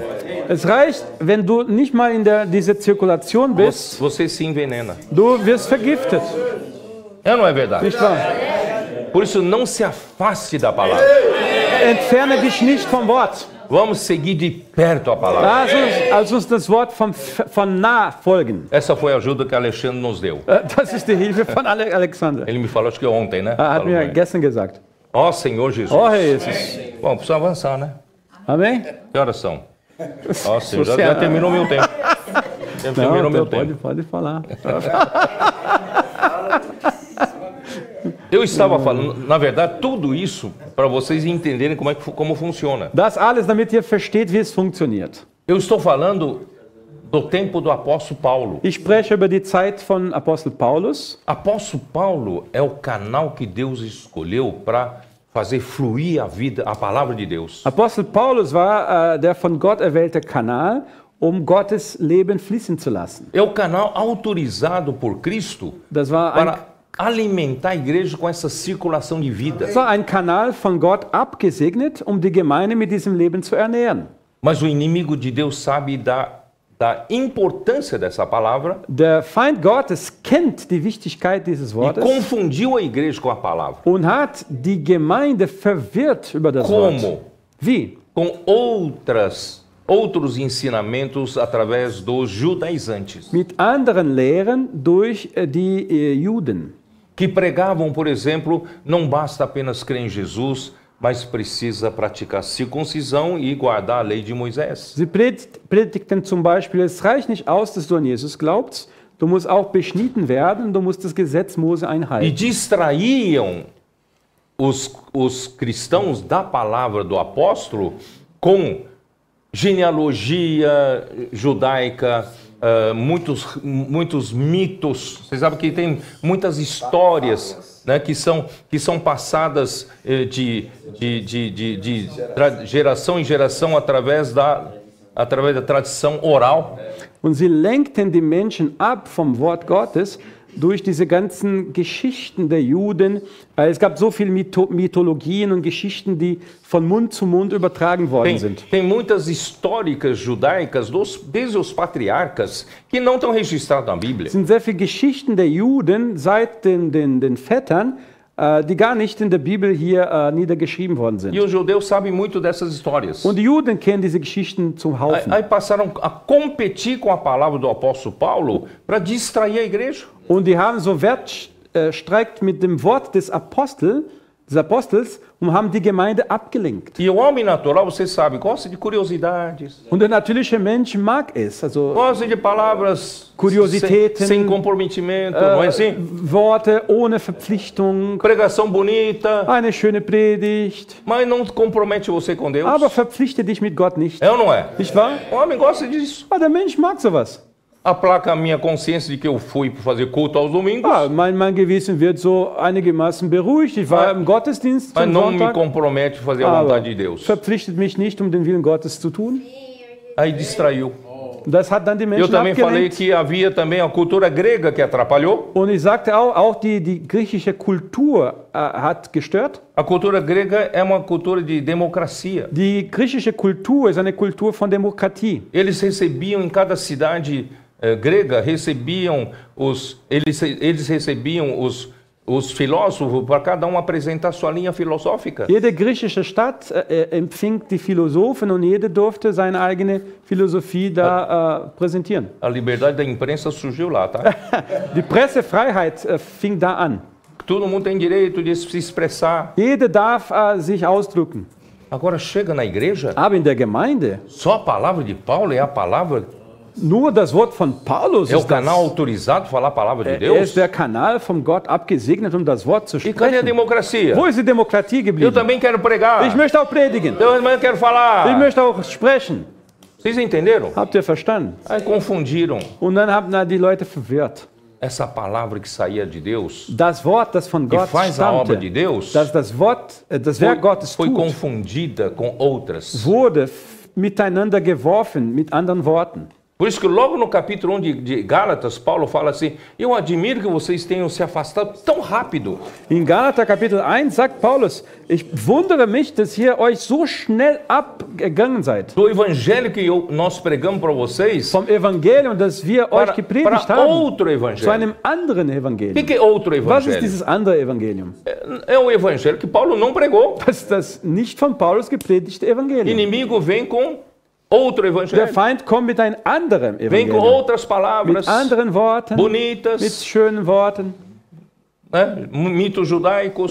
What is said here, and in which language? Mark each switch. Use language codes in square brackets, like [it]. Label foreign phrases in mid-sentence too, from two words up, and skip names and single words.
[de] Es reicht, wenn du nicht mal in dieser Zirkulation bist, [pt] você se envenena. [de] du wirst vergiftet. [pt] É ou não é verdade? [de] Nicht wahr? [pt] Por isso não se afaste da palavra. [de] Entferne dich nicht vom Wort. [pt] Vamos seguir de perto a palavra. [de] Lass uns das Wort von nah folgen. [pt] Essa foi a ajuda que Alexandre nos deu. [de] Das ist die Hilfe von Alexander. [pt] Ele me falou, acho que ontem, né? [de] Hat [pt] Falou [de] mir [pt] com ele. [de] gestern gesagt. [pt] Ó Senhor Jesus. [de] Oh, Herr Jesus. [pt] Bom, precisa avançar, né? Amém? Que horas são? Ó Senhor, já terminou meu tempo. Já terminou meu tempo. Pode falar. Eu estava falando, na verdade, tudo isso para vocês entenderem como funciona. [de] Das alles, damit ihr versteht, wie es funktioniert. [pt] Eu estou falando do tempo do apóstolo Paulo. [de] Ich spreche über die Zeit von Apostel Paulus. [pt] Apóstolo Paulo é o canal que Deus escolheu para fazer fluir a vida, a palavra de Deus. [de] Apostel Paulus war der von Gott erwählte Kanal, Gottes Leben fließen zu lassen. [pt] É o canal autorizado por Cristo [de] Das war [pt] para alimentar a igreja com essa circulação de vida. [de] ein Kanal von Gott abgesegnet, die Gemeinde mit diesem Leben zu ernähren. [pt] Mas o inimigo de Deus sabe da importância dessa palavra [de] Der Feind Gottes kennt die Wichtigkeit dieses [pt] e [de] Wortes [pt] confundiu a igreja com a palavra. [de] und hat die Gemeinde verwirrt über das [pt] Como? [de] Wort. Wie? [pt] Com outros ensinamentos através dos judaizantes, [de] Mit anderen Lehren durch die Juden. [pt] que pregavam, por exemplo, não basta apenas crer em Jesus, mas precisa praticar circuncisão e guardar a lei de Moisés. [de] Sie predigten zum Beispiel, es reicht nicht aus, dass du an Jesus glaubst, du musst auch beschnitten werden, du musst das Gesetz Mose [pt] E [de] einhalten. [pt] distraíam os cristãos da palavra do apóstolo com genealogia judaica, muitos mitos. Vocês sabem que tem muitas histórias, né, que são passadas de geração em geração através da tradição oral. [de] Und sie lenkten die Menschen ab vom Wort Gottes durch diese ganzen Geschichten der Juden. Es gab so viele Mythologien und Geschichten, die von Mund zu Mund übertragen worden sind. [pt] Tem muitas históricas judaicas desde os patriarcas que não estão registradas na Bíblia. [de] Es sind sehr viele Geschichten der Juden seit den Vätern, die gar nicht in der Bibel hier niedergeschrieben worden sind. [pt] E os judeus sabem muito dessas histórias. [de] Und die Juden kennen diese Geschichten zum Haufen. [pt] Aí passaram a competir com a palavra do apóstolo Paulo para distrair a igreja. [de] Und die haben so Wettstreit mit dem Wort des Apostels des Apostels und haben die Gemeinde abgelenkt. [pt] E o homem natural, você sabe, gosta de curiosidades, [de] Und der natürliche Mensch mag es, also [pt] gosta de palavras [de] Curiositäten, [pt] sem comprometimento, não é assim? [de] Worte ohne Verpflichtung, [pt] Pregação bonita, [de] eine schöne Predigt, [pt] mas não compromete você com Deus. [de] aber verpflichte dich mit Gott nicht. [pt] É ou não é? [de] Nicht wahr? [pt] O homem gosta disso. [de] Ah, der Mensch mag sowas. [pt] Aplaca a minha consciência de que eu fui para fazer culto aos domingos, [de] Ah, mein Gewissen wird so einigermaßen beruhigt. Ich war im Gottesdienst [pt] mas [de] zum [pt] não me [de] Sonntag, [pt] compromete a fazer a [de] aber [pt] vontade de Deus. [de] verpflichtet mich nicht, um den Willen Gottes zu tun. [pt] Aí distraiu. [de] Das hat dann die [pt] Eu [de] Menschen [pt] também falei [de] abgelenkt. [pt] que havia também a cultura grega que atrapalhou. [de] Und ich sagte auch die griechische Kultur hat gestört. [pt] A cultura grega é uma cultura de democracia. [de] Die griechische Kultur ist eine Kultur von Demokratie. [pt] Eles recebiam em cada cidade grega, eles recebiam os filósofos para cada um apresentar sua linha filosófica. [de] Jede griechische Stadt empfing die Philosophen und jede durfte seine eigene Philosophie da präsentieren. [pt] A liberdade da imprensa surgiu lá, tá? [de] Die Pressefreiheit fing da an. [pt] Todo mundo tem direito de se expressar. [de] Jeder darf sich ausdrücken. [pt] Agora chega na igreja, [de] Aber in der Gemeinde, [pt] só a palavra de Paulo é a palavra, [de] nur das Wort von Paulus [pt] é o [de] ist [pt] canal [de] das. [pt] autorizado para falar a palavra de [de] Er [pt] Deus. [de] ist der Kanal von Gott abgesegnet, um das Wort zu [pt] E cadê a [de] sprechen. [pt] democracia? [de] Wo ist die Demokratie [pt] Eu [de] geblieben? [pt] também quero pregar. [de] Ich möchte auch predigen. [pt] Eu também quero [de] Ich [pt] falar. [de] möchte auch sprechen. [pt] Vocês entenderam? [de] Habt ihr verstanden? [pt] Aí confundiram [de] Und dann haben die Leute verwirrt. [pt] essa palavra que saía de Deus, [de] Das Wort, das von [pt] que [de] Gott [pt] faz a obra [de] stammte, [pt] de Deus, [de] dass das Werk Gottes [pt] foi [de] tut, [pt] confundida com outras. [de] wurde miteinander geworfen, mit anderen Worten. [pt] Por isso que logo no capítulo 1 de Gálatas, Paulo fala assim, eu admiro que vocês tenham se afastado tão rápido. [de] In Galater Kapitel 1 sagt Paulus, ich wundere mich, dass ihr euch so schnell abgegangen seid. [pt] Do evangelho que nós pregamos para vocês, [de] Vom Evangelium, das wir euch gepredigt [pt] para [de] haben, [pt] outro [de] zu [pt] evangelho. [de] einem anderen [pt] O [de] Evangelium. [pt] que é outro [de] Was ist [pt] evangelho? [de] dieses andere Evangelium? [pt] É o evangelho que Paulo não pregou. [de] Das ist das nicht von Paulus gepredigte [pt] O [de] Evangelium. [pt] inimigo vem com outro [de] Der [pt] evangelho. [de] Feind kommt mit einem anderen [pt] Vem com [de] Evangelium. [pt] outras [de] Mit [pt] palavras [de] anderen Worten, mit [pt] bonitas, [de] schönen Worten, [pt] né? Mitos judaicos,